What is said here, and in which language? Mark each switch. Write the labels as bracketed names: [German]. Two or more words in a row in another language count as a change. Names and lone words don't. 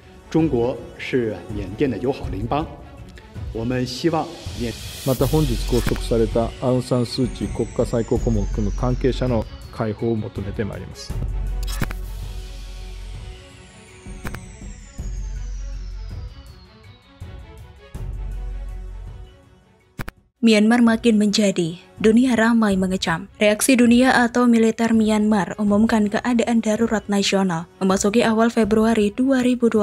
[Chinese] 中国是缅甸的友好邻邦，我们希望缅。 [Japanese] また本日拘束されたアウン・サン・スー・チー国家最高顧問を含む関係者の解放を求めてまいります。 [Indonesian] Myanmar makin menjadi, dunia ramai mengecam. Reaksi dunia atau militer Myanmar umumkan keadaan darurat nasional memasuki awal Februari 2021.